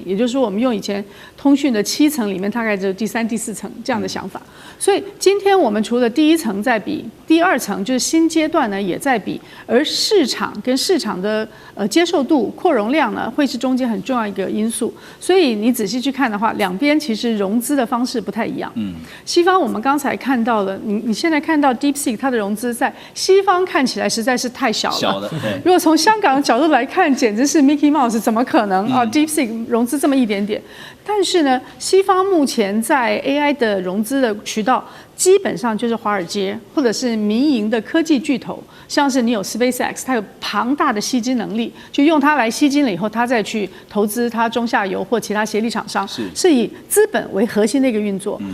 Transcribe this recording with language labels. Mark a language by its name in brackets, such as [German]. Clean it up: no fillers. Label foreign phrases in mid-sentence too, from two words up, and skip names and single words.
[Chinese] 也就是說，我們用以前通訊的7層裡面，大概只有第3、第4層這樣的想法。所以今天我們除了第1層在比，第2層就是新階段呢也在比，而市場跟市場的接受度、擴容量呢，會是中間很重要一個因素。所以你仔細去看的話，兩邊其實融資的方式不太一樣。西方我們剛才看到了，你現在看到 DeepSeek 它的融資在西方看起來實在是太小了。如果從香港的角度來看，簡直是 Mickey Mouse， 怎麼可能啊 ？DeepSeek 融資這麼一點點。但是呢，西方目前在 AI 的融資的渠道，基本上就是華爾街或者是民營的科技巨頭，像是你有 SpaceX， 它有龐大的吸金能力，就用它來吸金了以後，它再去投資它中下游或其他協力廠商，是以資本為核心的一個運作。